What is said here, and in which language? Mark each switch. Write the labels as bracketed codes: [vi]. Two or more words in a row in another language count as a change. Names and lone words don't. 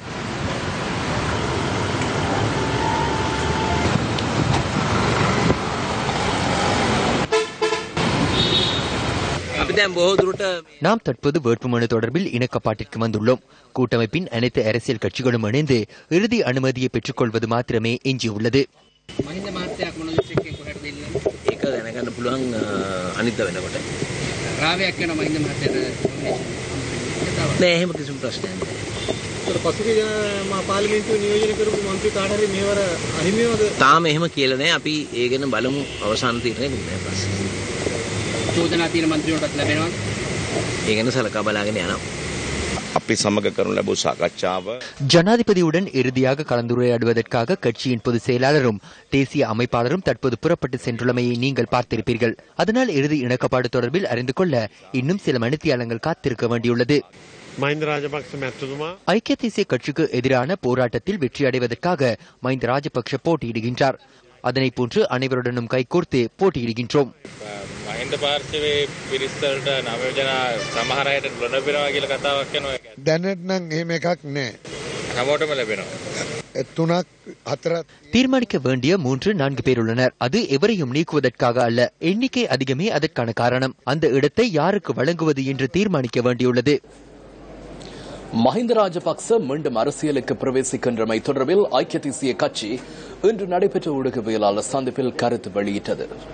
[ta] நாம் தற்போது வேட்புமனு தொடர்பில் இணக்கப்பாட்டிற்கு வந்துள்ளோம். கூட்டமைப்பின் அனைத்து அரசியல் கட்சிகளும் இணைந்து இறுதி அனுமதியை பெற்றுக் கொள்வது மாத்திரமே எஞ்சியுள்ளது. [si] තාම එහෙම කියලා නැහැ. අපි ඒ ගැන බලමු අවසාන තීරණය දුන්නා පස්සේ. චෝදනා තියෙන മന്ത്രിවරුන්ටත් ලැබෙනවා. ඒ ගැන සලකා බලාගෙන යනවා. අපි සමග කරන ලැබූ සාකච්ඡාව [ta] ஜனாதிபதியுடன் இறுதியாக கலந்துரையாடுவதற்காக கட்சியின் பொதுச் செயலாளரும் தேசிய அமைப்பாளரும் தற்போது புறப்பட்டு சென்றுள்ளமையை நீங்கள் பார்த்திருப்பீர்கள். அதனால் இறுதி இணக்கப்பாடு தொடர்பில் அறிந்து கொள்ள இன்னும் சில மணித்தியாலங்கள் காத்திருக்க வேண்டியுள்ளது. [si] மஹிந்த ராஜபக்ச மேத்துமா [ta] ஐக்கிய தேசிய கட்சிக்கு எதிரான போராட்டத்தில் வெற்றி அடைவதற்காக மஹிந்த ராஜபக்ஷ போட்டியிடுகின்றார். அதனை போன்று அனைவருடனும் கைகோர்த்து போட்டியிடுகின்றோம். [si] මහින්ද පාර්ශවයේ පිරිස්සලට නවයෝජනා සමහර අයට ලැබෙනවා කියලා කතාවක් යනවා. දැනට නම් එහෙම එකක් නැහැ. හැමෝටම ලැබෙනවා. තුනක් හතරක් [ta] தீர்மானிக்க வேண்டிய 3-4 பேர் உள்ளனர். அது எவரையும் நீக்குவதற்காக அல்ல. எண்ணிக்கை அதிகமே அதற்கான காரணம். அந்த இடத்தை யாருக்கு வழங்குவது என்று தீர்மானிக்க வேண்டியுள்ளது. மஹிந்த ராஜபக்ச மீண்டும் அரசியலுக்கு பிரவேசிக்கின்றமை தொடர்பில் ஐக்கிய தேசிய கட்சி இன்று நடைபெற்ற ஊடகவியலாளர் சந்திப்பில் கருத்து வெளியிட்டது.